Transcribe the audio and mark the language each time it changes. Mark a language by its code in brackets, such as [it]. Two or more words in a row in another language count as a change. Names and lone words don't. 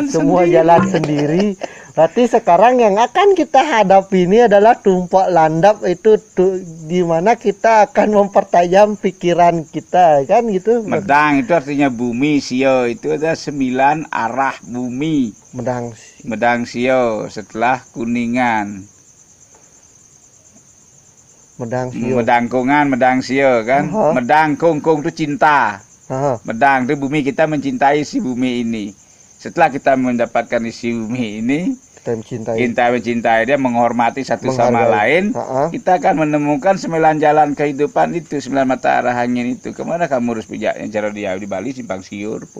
[id] semua sendiri. jalan sendiri. Berarti sekarang yang akan kita hadapi ini adalah tumpak landap itu di mana kita akan mempertajam pikiran kita, kan gitu. Medang itu artinya bumi, sio itu ada 9 arah bumi. Medang. Medang sio setelah kuningan. Medang sio. Medangkungan, medang sio kan. Aha. Medang kungkung itu cinta. Aha. Medang itu bumi, kita mencintai si bumi ini. Setelah kita mendapatkan isi bumi ini, Kita mencintai. kita mencintai dia, menghormati satu sama Menghargai. lain, kita akan menemukan 9 jalan kehidupan itu, 9 mata arah angin itu. Kemana kamu harus pijaknya? Cara dia di Bali simpang siur, po.